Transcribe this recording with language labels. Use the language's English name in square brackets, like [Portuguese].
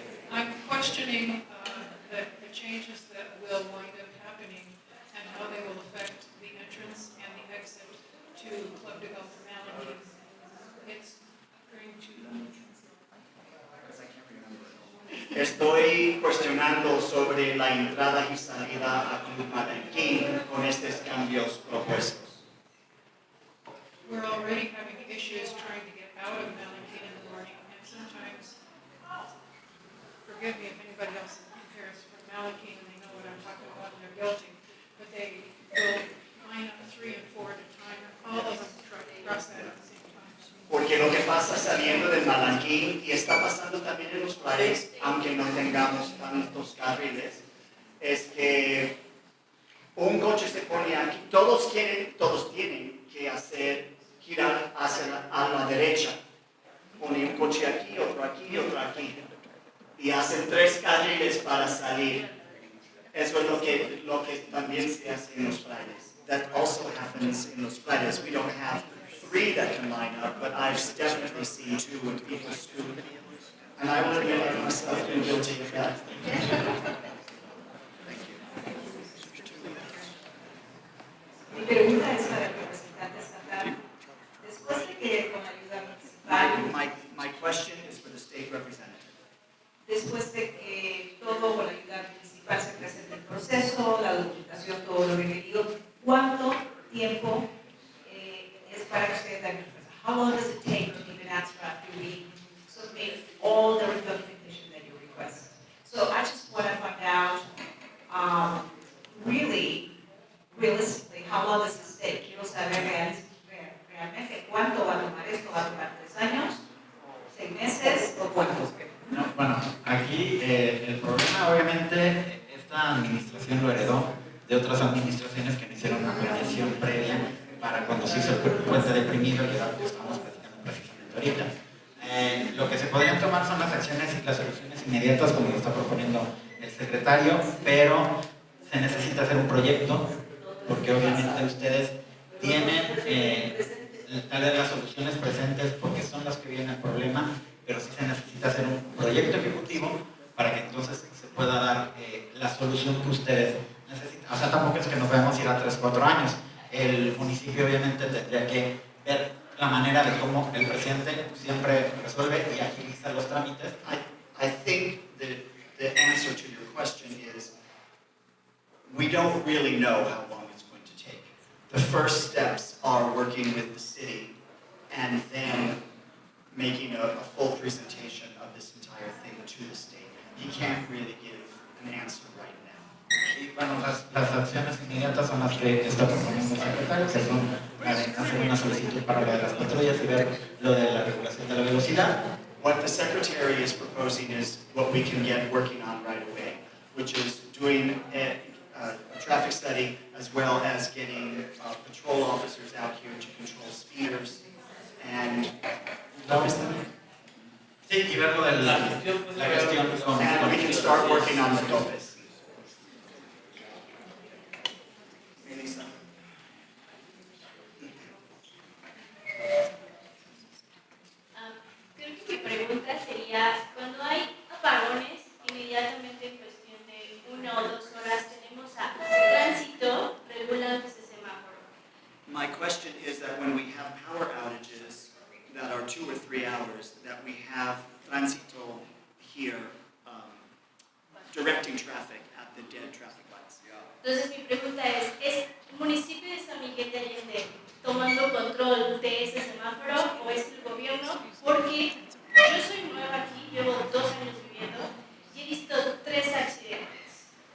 [English] I'm questioning the changes that will wind up happening and how they will affect the entrance and the exit to Club de Golf Malady. It's going to, [Spanish] Estoy cuestionando sobre la entrada y salida a Club Malanquín con estos cambios propuestos. [English] we're already having issues trying to get out of Malady in the morning, and sometimes, forgive me if anybody else compares from Malady and they know what I'm talking about and they're guilty, but they will line up 3 and 4 at a time, and all of them try to cross that at the same time. [Spanish] Porque lo que pasa saliendo de Malanquín y está pasando también en los frailes, aunque no tengamos tantos carriles, es que un coche se pone aquí, todos tienen que girar a la derecha. Pone un coche aquí, otro aquí, otro aquí. Y hacen 3 carriles para salir. Eso es lo que también se hace en los frailes. [English] That also happens in los frailes. We don't have 3 that can line up, but I've definitely seen 2 when people scoot. And I will admit I myself been guilty of that. [Spanish] Mi pregunta es para el representante estatal. Después de que con la ayuda municipal, [English] My question is for the state representative. [Spanish] después de que todo con la ayuda municipal se presente el proceso, la documentación, todo lo requerido, ¿cuánto tiempo es para que ustedes den respuesta? [English] How long does it take to give an answer after we submit all the documentation that you request? So I just want to find out, realistically, how long does this take? [Spanish] Quiero saber realmente cuánto va a tomar esto. ¿Va a tomar 3 años? 6 meses? ¿O cuántos? No, bueno, aquí el problema obviamente esta administración lo heredó de otras administraciones que no hicieron una planeación previa para cuando se hizo el puente deprimido y era lo que estamos platicando precisamente ahorita. Lo que se podrían tomar son las acciones y las soluciones inmediatas como lo está proponiendo el secretario, pero se necesita hacer un proyecto porque obviamente ustedes tienen tal vez las soluciones presentes porque son las que vienen el problema, pero sí se necesita hacer un proyecto ejecutivo para que entonces se pueda dar la solución que ustedes necesitan. O sea, tampoco es que nos vayamos a ir a 3 o 4 años. El municipio obviamente tendría que ver la manera de cómo el presidente siempre resuelve y agiliza hacer los trámites. [English] I think the answer to your question is we don't really know how long it's going to take. The first steps are working with the city and then making a full presentation of this entire thing to the state. You can't really give an answer right now. [Spanish] Y bueno, las acciones inmediatas son las que está proponiendo el secretario, que son hacer una solicitud para lo de las patrullas y ver lo de la regulación de la velocidad. [English] What the secretary is proposing is what we can get working on right away, which is doing a traffic study as well as getting patrol officers out here to control speeders and [Spanish] Sí, y ver lo de la gestión con... [English] and we can start working on the topes. Melissa. [Spanish] Creo que mi pregunta sería, cuando hay apagones, inmediatamente en cuestión de 1 o 2 horas tenemos a tránsito regulando ese semáforo. [English] My question is that when we have power outages that are 2 or 3 hours, that we have Tránsito here directing traffic at the dead traffic lights. [Spanish] Entonces mi pregunta es el municipio de San Miguel de Allende tomando control de ese semáforo o es el gobierno? Porque yo soy nueva aquí, llevo 2 años viviendo y he visto 3 accidentes.